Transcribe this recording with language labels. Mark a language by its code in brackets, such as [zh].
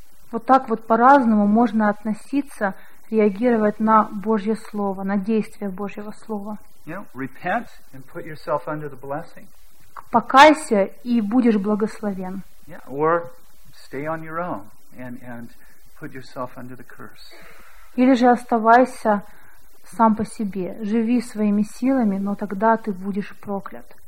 [ru] Вот так вот по-разному можно относиться, реагировать на Божье Слово, на действие Божьего Слова. [en] You know, repent and put yourself under the blessing. [ru] Покайся и будешь благословен. [en] Yeah, or stay on your own and put yourself under the curse. [ru] Или же оставайся сам по себе. Живи своими силами, но тогда ты будешь проклят.